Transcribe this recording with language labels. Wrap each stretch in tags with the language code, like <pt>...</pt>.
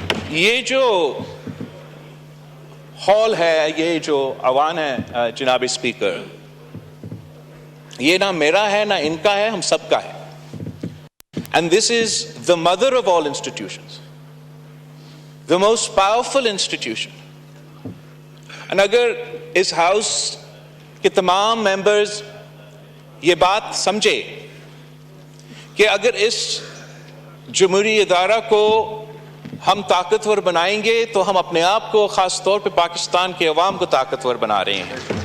<ur>یہ جو ہال ہے، یہ جو ایوان ہے جناب اسپیکر، یہ نہ میرا ہے نہ ان کا ہے، ہم سب کا ہے.</ur> <en>And this is the mother of all institutions, the most powerful institution.</en> <ur>And اگر اس ہاؤس کے تمام ممبرز یہ بات سمجھے کہ اگر اس جمہوری ادارہ کو ہم طاقتور بنائیں گے تو ہم اپنے آپ کو، خاص طور پہ پاکستان کے عوام کو طاقتور بنا رہے ہیں.</ur>